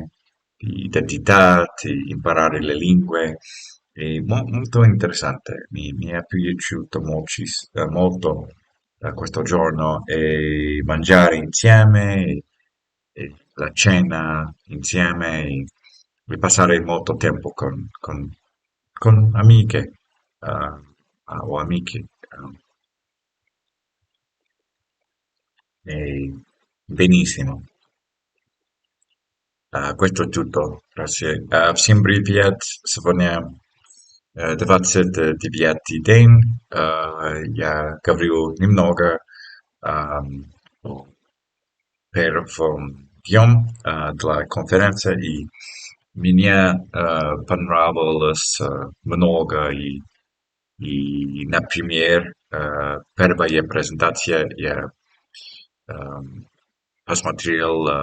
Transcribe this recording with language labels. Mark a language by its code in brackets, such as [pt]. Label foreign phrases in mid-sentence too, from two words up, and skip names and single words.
[it] di identità, di imparare le lingue, è molto interessante, mi è piaciuto molto questo giorno e mangiare insieme, e la cena insieme, e passare molto tempo con amiche o amici. Benissimo. Questo è tutto, grazie. [ru] Всем привет! Сегодня 29 день. Я говорю немного о первом днем для конференции, и мне понравилось много, например, первая презентация я эм, посмотрел